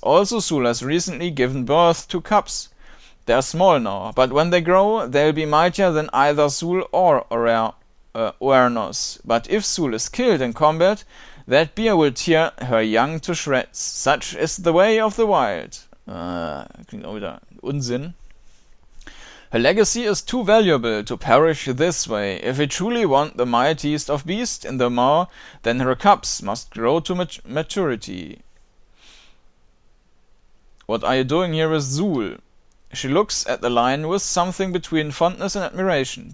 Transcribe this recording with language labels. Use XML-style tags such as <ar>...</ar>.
<en>Also, Sul has recently given birth to cubs. They are small now, but when they grow, they'll be mightier than either Sul or Oernos. But if Sul is killed in combat, that bear will tear her young to shreds. Such is the way of the wild.</en> <de>Klingt auch wieder Unsinn.</de> <en>Her legacy is too valuable to perish this way. If we truly want the mightiest of beasts in the maw, then her cubs must grow to maturity. What are you doing here with Sul? She looks at the lion with something between fondness and admiration.</en>